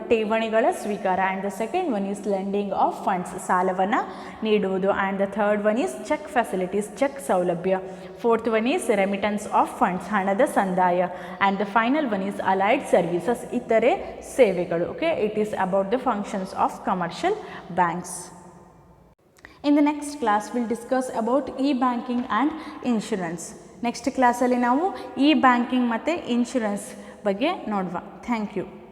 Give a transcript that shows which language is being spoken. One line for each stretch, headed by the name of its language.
Kannada: ಠೇವಣಿಗಳ ಸ್ವೀಕಾರ.
English: and the second one is lending of funds,
Kannada: ಸಾಲವನ್ನು ನೀಡುವುದು.
English: and the third one is check facilities,
Kannada: check ಸೌಲಭ್ಯ.
English: fourth one is remittance of funds,
Kannada: ಹಣದ ಸಂದಾಯ.
English: and the final one is allied services,
Kannada: ಇತರೆ ಸೇವೆಗಳು.
English: Okay, it is about the functions of commercial banks. In the next class we'll discuss about e-banking and insurance. Next class
Kannada: ಅಲ್ಲಿ ನಾವು e-banking ಮತ್ತು insurance ಬಗ್ಗೆ ನೋಡುವ.
English: Thank you.